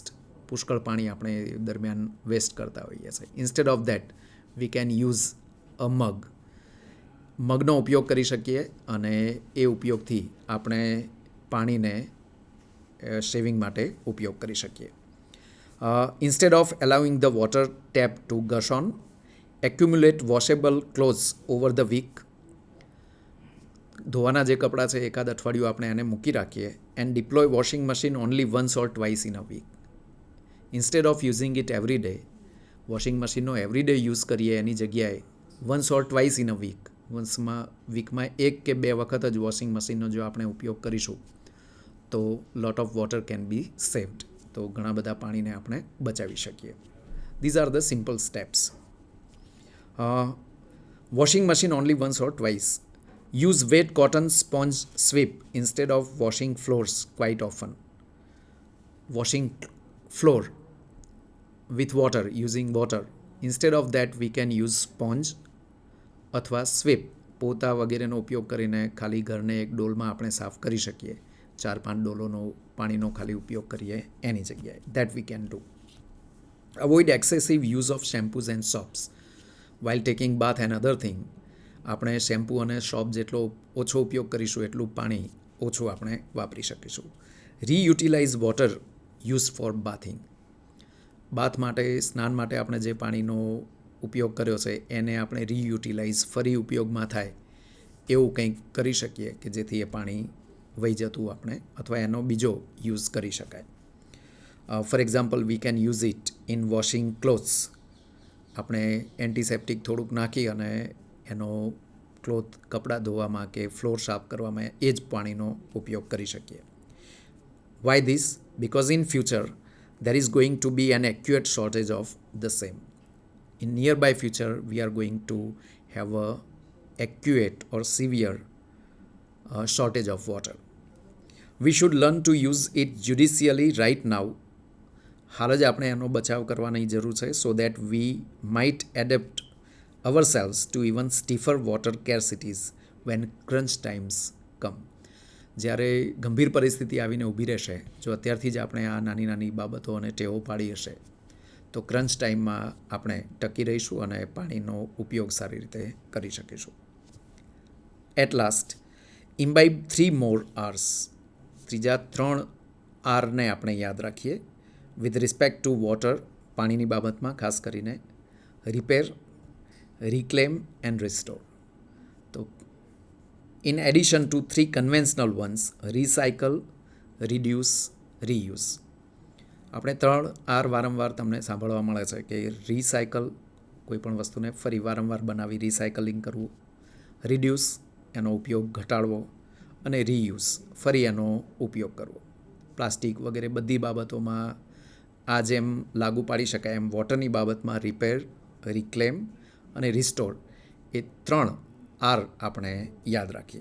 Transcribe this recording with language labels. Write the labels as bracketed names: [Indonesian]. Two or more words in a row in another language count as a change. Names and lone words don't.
[Gujarati] પુષ્કળ પાણી આપણે દરમિયાન વેસ્ટ કરતા હોઈએ છીએ. [English] Instead of that we can use a mug. [Gujarati] મગનો ઉપયોગ કરી શકીએ અને એ ઉપયોગથી આપણે પાણીને શેવિંગ માટે ઉપયોગ કરી શકીએ. [English] Instead of allowing the water tap to gush on, accumulate washable clothes over the week. [Gujarati] ધોવાના જે કપડાં છે એકાદ અઠવાડિયું આપણે એને મૂકી રાખીએ [English] and deploy washing machine only once or twice in a week. Instead of using it every day, [Gujarati] વોશિંગ મશીનનો [English] every day use [Gujarati] કરીએ એની જગ્યાએ [English] once or twice in a week, [Gujarati] વીકમાં 1 કે 2 વખત જ વોશિંગ મશીનનો જો આપણે ઉપયોગ કરીશું તો [English] lot of water can be saved. [Gujarati] તો ઘણા બધા પાણીને આપણે બચાવી શકીએ. [English] These are the simple steps. Washing machine only once or twice. Use wet cotton sponge sweep instead of washing floors quite often. Washing floor with water, using water. Instead of that, we can use sponge [Gujarati] અથવા સ્વીપ, પોતા વગેરેનો ઉપયોગ કરીને ખાલી ઘરને એક ડોલમાં આપણે સાફ કરી શકીએ. 4-5 ડોલોનો પાણીનો ખાલી ઉપયોગ કરીએ એની જગ્યાએ. [English] That we can do. Avoid excessive use of shampoos and soaps while taking bath and other thing. [Gujarati] આપણે શેમ્પૂ અને સોપ જેટલો ઓછો ઉપયોગ કરીશું એટલું પાણી ઓછું આપણે વાપરી શકીશું. [English] Reutilize water use for bathing. [Gujarati] બાથ માટે, સ્નાન માટે આપણે જે પાણીનો ઉપયોગ કર્યો છે એને આપણે રીયુટિલાઇઝ, ફરી ઉપયોગમાં થાય એવું કંઈક કરી શકીએ કે જેથી એ પાણી વહી જતું આપણે અથવા એનો બીજો યુઝ કરી શકાય. [English] For example, we can use it in washing clothes. [Gujarati] આપણે એન્ટિસેપ્ટિક થોડુંક નાખી અને એનો ક્લોથ, કપડાં ધોવામાં કે ફ્લોર સાફ કરવામાં એ જ પાણીનો ઉપયોગ કરી શકીએ. [English] Why this? Because in future there is going to be an acute shortage of the same. In nearby future, we are going to have a acute or severe shortage of water. We should learn to use it judiciously right now. [Gujarati] હાલ જ આપણે એનો બચાવ કરવાની જરૂર છે, [English] so that we might adapt ourselves to even stiffer water scarcities when crunch times come. [Gujarati] જ્યારે ગંભીર પરિસ્થિતિ આવીને ઊભી રહેશે, જો અત્યારથી જ આપણે આ નાની નાની બાબતો અને ટેવો પાડી હશે તો ક્રંચ ટાઈમમાં આપણે ટકી રહીશું અને પાણીનો ઉપયોગ સારી રીતે કરી શકીશું. [English] At last, imbibe 3 more R's. [Gujarati] ત્રીજા 3 Rને આપણે યાદ રાખીએ [English] with respect to water, [Gujarati] પાણીની બાબતમાં ખાસ કરીને. [English] રિપેર, reclaim and restore. So, in addition to 3 conventional ones, recycle, reduce, reuse. [Gujarati] આપણે 3 R વારંવાર તમને સાંભળવા મળે છે કે રિસાયકલ, કોઈ પણ વસ્તુને ફરી વારંવાર બનાવી રિસાયકલિંગ કરવું, રિડ્યુસ, એનો ઉપયોગ ઘટાડવો, અને રીયુઝ, ફરી એનો ઉપયોગ કરવો. પ્લાસ્ટિક વગેરે બધી બાબતોમાં આ જેમ લાગુ પાડી શકાય એમ વોટરની બાબતમાં રિપેર, રિક્લેમ અને રિસ્ટોર એ 3 R આપણે યાદ રાખીએ.